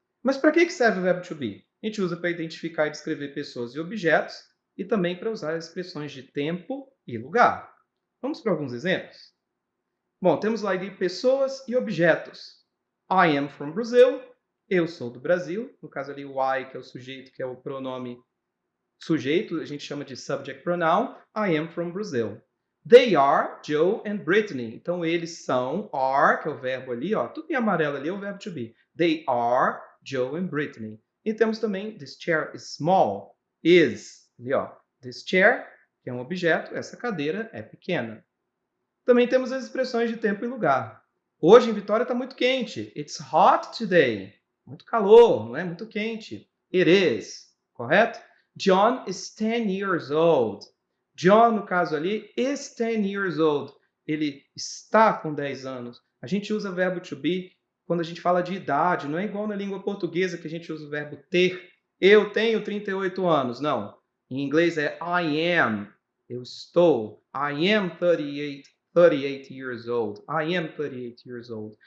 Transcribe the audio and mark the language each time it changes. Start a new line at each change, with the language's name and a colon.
Portuguese: Mas para que serve o verbo to be? A gente usa para identificar e descrever pessoas e objetos e também para usar as expressões de tempo e lugar. Vamos para alguns exemplos? Bom, temos lá de pessoas e objetos.
English: I am from Brazil.
Portuguese: Eu sou do Brasil. No caso ali, o I, que é o sujeito, que é o pronome sujeito, a gente chama de subject pronoun.
English: I am from Brazil. They are Joe and Brittany.
Portuguese: Então, eles são, are, que é o verbo ali, ó, tudo em amarelo ali é o verbo to be.
English: They are Joe and Brittany.
Portuguese: E temos também,
English: this chair is small.
Portuguese: Is, ali, ó. This chair, que é um objeto, essa cadeira é pequena. Também temos as expressões de tempo e lugar. Hoje em Vitória está muito quente.
English: It's hot today.
Portuguese: Muito calor, não é? Muito quente. It is. Correto?
English: John is 10 years old. John,
Portuguese: no caso ali,
English: is 10 years old.
Portuguese: Ele está com 10 anos. A gente usa o verbo to be quando a gente fala de idade. Não é igual na língua portuguesa que a gente usa o verbo ter. Eu tenho 38 anos. Não. Em inglês é I am. Eu estou.
English: I am 38 years old. I am 38 years old.